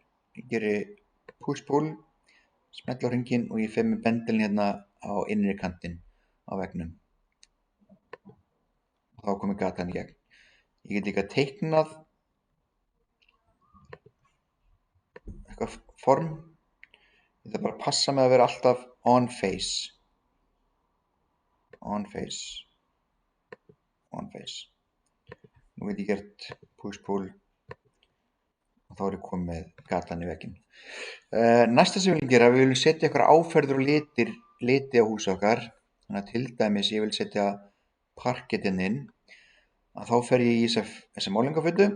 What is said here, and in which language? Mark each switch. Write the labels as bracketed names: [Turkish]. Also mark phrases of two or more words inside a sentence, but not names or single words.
[Icelandic] Ég geri push-pull, smelli á hringinn og ég fer með bendilinn hérna á innri kantinn á veggnum. Og þá komið gatan í gegn. Ég get líka teiknað eitthvað form. Ég þarf bara að passa með að vera alltaf [English] on face. On face. On face. [Icelandic] Nú get ég gert push-pull og þá er ég komið með gatan í vegginn. Næsta sem við viljum gera, við viljum setja eitthvað áferður og liti á húsið okkar. Þannig að til dæmis ég vil setja parkettinn inn, að þá fer ég í þessa málningafötu.